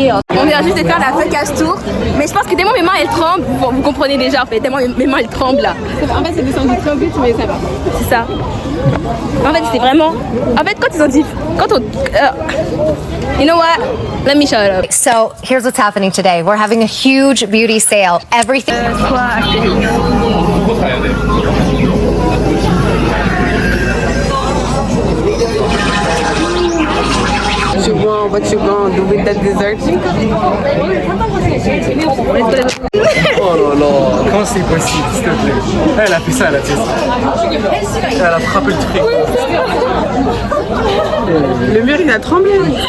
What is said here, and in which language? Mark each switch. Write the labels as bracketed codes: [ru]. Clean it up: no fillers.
[fr] On vient juste de faire la focus tour, mais je pense que tellement mes mains elles tremblent, vous comprenez déjà en fait, tellement mes mains elles tremblent là. En fait, c'est descendu très vite, mais ça va. C'est ça. En fait, c'est vraiment. En fait, quand ils ont dit. Quand on. [en] You know what? Let me shut up. So here's what's happening today. We're having a huge beauty sale. Everything. What you gonna do with that dessert? [fr] Oh là là, comment c'est possible, s'il te plaît? Elle a fait ça, la pièce. Elle a frappé le truc. Le mur, il a tremblé.